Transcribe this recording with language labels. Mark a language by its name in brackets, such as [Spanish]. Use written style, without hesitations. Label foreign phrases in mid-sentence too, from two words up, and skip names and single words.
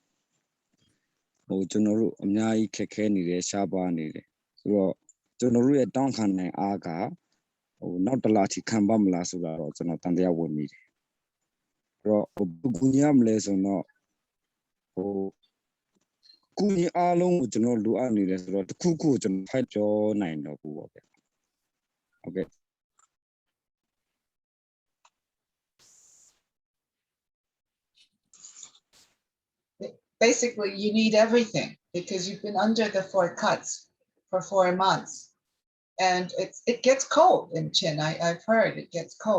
[Burmese] ကျွန်တော်တို့အများကြီးခက်ခဲနေတယ်ရှားပါနေတယ်ဆိုတော့ကျွန်တော်တို့ရဲ့တောင်းခံနိုင်အားကနောက်တစ်လထိခံပါမလားဆိုတာတော့ကျွန်တော်တန်တရားဝင်မိတယ်အဲ့တော့ကူညီရမလဲဆိုတော့ကူညီအားလုံးကိုကျွန်တော်လိုအပ်နေတယ်ဆိုတော့တခုခုကျွန်တော်ဖိုက်ပြောနိုင်တော့ဘူးပေါ့ဗျဟုတ်ကဲ့ [English] Basically, you need everything because you've been under the 4 cuts for 4 months. And it gets cold in Chin. I've heard it gets cold.